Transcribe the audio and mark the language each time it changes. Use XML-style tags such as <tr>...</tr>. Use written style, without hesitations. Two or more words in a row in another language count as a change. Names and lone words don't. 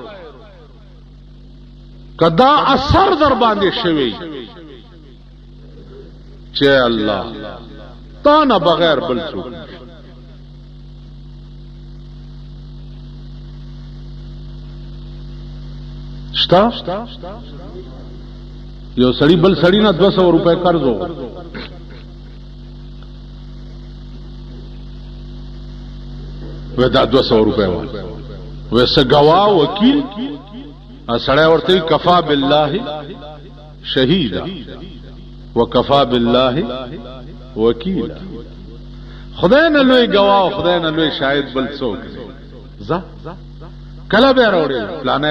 <ps>کدا اثر در باندې شوی چې الله تا نه بغیر بل څوک شتا یو سړی بل سړی نه 200 روپے قرض وو ودا 200 روپے ویسے گواہ وکیل سړی ورته</ps> <ar>کفا بالله شهیدا وکفا بالله وکیلا</ar> <ps>خدای نه لوی گواه خدای نه لوی شاهد بل څوک ز کله به راوړي</ps>